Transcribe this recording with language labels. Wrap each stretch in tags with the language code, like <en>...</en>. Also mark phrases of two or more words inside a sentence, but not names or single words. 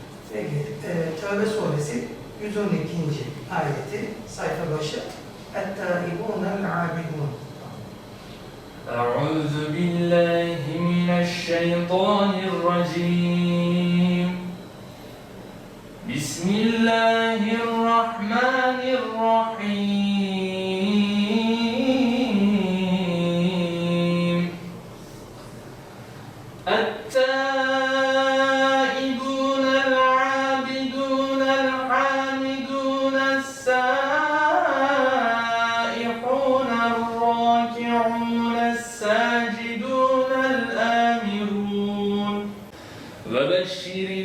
<tr>Peki, Tevbe suresi 112. ayeti, sayfa başı.</tr> <ar>التائبون العابدون. أعوذ بالله من الشيطان الرجيم بسم الله الرحمن الرحيم التائبون العابدون الحامدون السائحون الراكعون الساجدون الآمرون وبشر</ar>